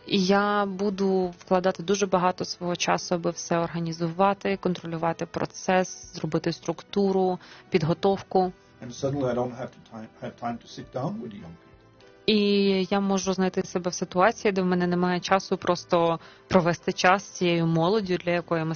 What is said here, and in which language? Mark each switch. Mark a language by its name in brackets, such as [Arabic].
[Ukrainian] Я буду вкладати дуже багато свого часу, аби все організувати, контролювати процес, зробити структуру, підготовку. [English] And suddenly I don't have time to sit down with young people. [Ukrainian] І я можу знайти себе в ситуації, де в мене немає часу просто провести час з цією молоддю, для якої ми